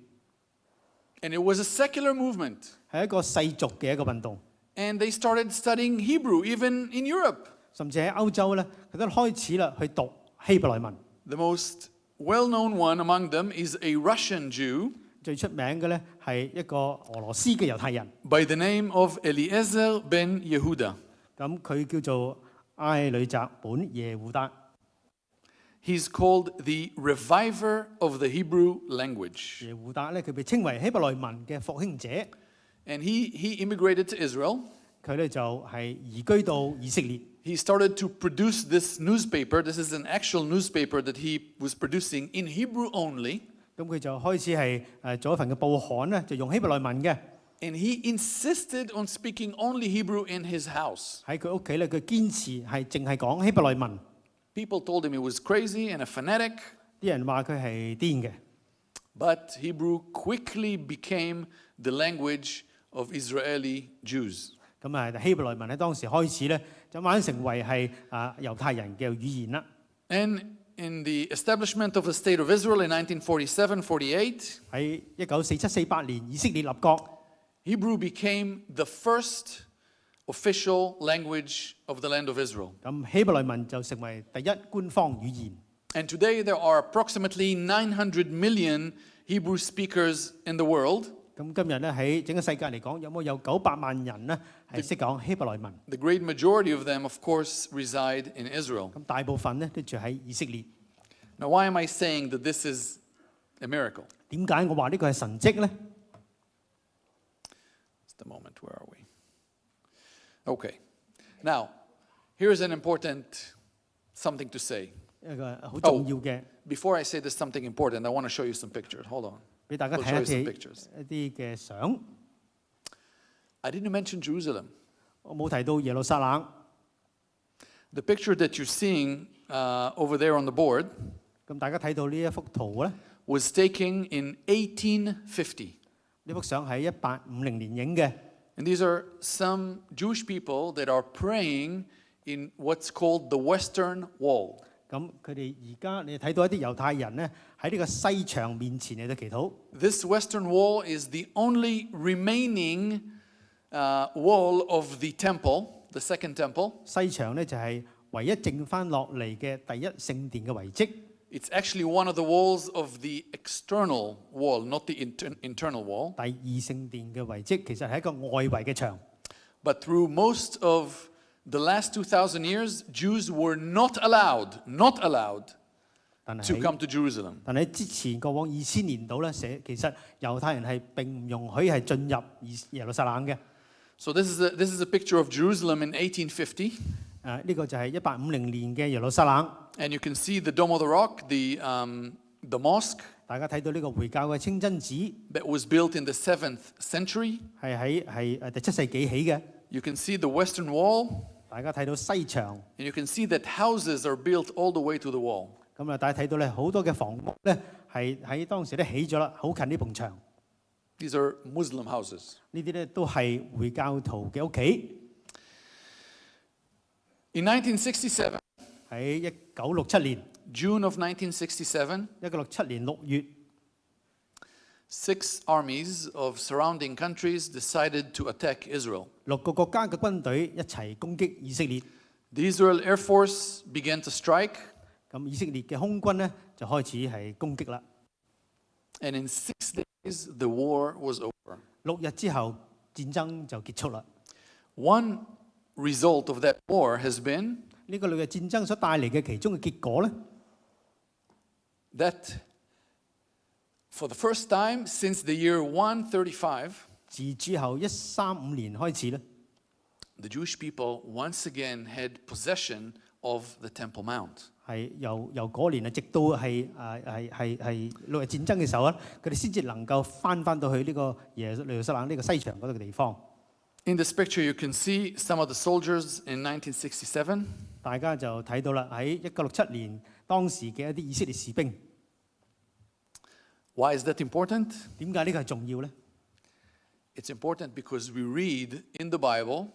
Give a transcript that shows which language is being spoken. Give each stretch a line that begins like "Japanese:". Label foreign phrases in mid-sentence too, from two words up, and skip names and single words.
English: And it was a secular movement.
Cantonese: 係一個世俗嘅一個運動，
English: And they started studying Hebrew, even in Europe.
Cantonese: 甚至喺歐洲咧，佢都開始啦去讀希伯來文。
English: The most well-known one among them is a Russian Jew
Cantonese: 最出名嘅咧係一個俄羅斯嘅猶太人，
English: by the name of Eliezer ben Yehuda.
Cantonese: 咁佢叫做埃里澤本耶胡達。
English: He's called the reviver of the Hebrew language.
Cantonese: 耶胡達咧，佢被稱為希伯來文嘅復興者。
English: And he immigrated to Israel.
Cantonese: 佢佢咧就係移居到以色列。
English: He started to produce this newspaper. This is an actual newspaper that he was producing in Hebrew only.
Cantonese: 咁佢就開始係做一份嘅報刊咧，就用希伯來文嘅。
English: And he insisted on speaking only Hebrew in his house.
Cantonese: 喺佢屋企咧，佢堅持係淨係講希伯來文。
English: People told him he was crazy and a fanatic.
Cantonese: 啲人話佢係癲嘅。
English: But Hebrew quickly became the language of Israeli Jews.
Cantonese: 咁啊，希伯來文喺當時開始咧，就慢慢成為係猶太人嘅語言啦。
English: And in the establishment of the state of Israel in 1947-48,
Cantonese: 喺1947-48年，以色列立國。
English: Hebrew became the first official language of the land of Israel.
Cantonese: 咁希伯來文就成為第一官方語言。
English: And today there are approximately 900 million Hebrew speakers in the world.
Cantonese: 咁今日咧喺整個世界嚟講，有900萬人咧係識講希伯來文。
English: The great majority of them, of course, reside in Israel.
Cantonese: 咁大部分咧都住喺以色列。
English: Now, why am I saying that this is a miracle?
Cantonese: 點解我話呢個係神蹟咧？
English: Just a moment, where are we? Okay. Now, here's an important something to say.
Cantonese: 一個好重要嘅。
English: Before I say this something important, I want to show you some pictures. Hold on.
Cantonese: 俾大家睇下一啲嘅相。
English: I didn't mention Jerusalem.
Cantonese: 我冇提到耶路撒冷。
English: The picture that you're seeing over there on the board
Cantonese: 咁大家睇到呢一幅圖咧
English: was taken in 1850.
Cantonese: 呢幅相喺1850年影嘅。
English: And these are some Jewish people that are praying in what's called the Western Wall.
Cantonese: 咁佢哋而家你睇到一啲猶太人咧喺呢個西牆面前嚟到祈禱。
English: This Western Wall is the only remaining wall of the temple, the second temple.
Cantonese: 西牆咧就係唯一剩翻落嚟嘅第一聖殿嘅遺跡。
English: It's actually one of the walls of the external wall, not the internal wall.
Cantonese: 第二聖殿嘅遺跡其實係一個外圍嘅牆。
English: But through most of the last 2,000 years, Jews were not allowed to come to Jerusalem.
Cantonese: 但係之前過往2000年度咧，其實猶太人係並唔容許係進入耶路撒冷嘅。
English: So this is a picture of Jerusalem in 1850.
Cantonese: 呢個就係1850年嘅耶路撒冷。
English: And you can see the Dome of the Rock, the mosque.
Cantonese: 大家睇到呢個回教嘅清真寺。
English: That was built in the 7th century.
Cantonese: 係第7世紀起嘅。
English: You can see the Western Wall.
Cantonese: 大家睇到西牆。
English: And you can see that houses are built all the way to the wall.
Cantonese: 咁啊，大家睇到咧好多嘅房屋咧係喺當時咧起咗啦，好近呢埲牆。
English: These are Muslim houses.
Cantonese: 呢啲咧都係回教徒嘅屋企。
English: In 1967,
Cantonese: 喺1967年
English: June of 1967,
Cantonese: 1967 年6月
English: 6 armies of surrounding countries decided to attack Israel.
Cantonese: 6 個國家嘅軍隊一齊攻擊以色列。
English: The Israel Air Force began to strike.
Cantonese: 咁以色列嘅空軍咧就開始係攻擊啦。
English: And in 6 days, the war was over.
Cantonese: 6日之後，戰爭就結束啦。
English: One result of that war has been
Cantonese: 呢個嘅戰爭所帶嚟嘅其中嘅結果咧
English: that for the first time since the year 135,
Cantonese: 自之後135年開始咧
English: the Jewish people once again had possession of the Temple Mount.
Cantonese: 係由嗰年啊，直到係6日戰爭嘅時候啊，佢哋先至能夠翻到去呢個耶路撒冷呢個西牆嗰度嘅地方。
English: In this picture, you can see some of the soldiers in 1967.
Cantonese: 大家就睇到啦，喺1967年當時嘅一啲以色列士兵。
English: Why is that important?
Cantonese: 點解呢個係重要咧？
English: It's important because we read in the Bible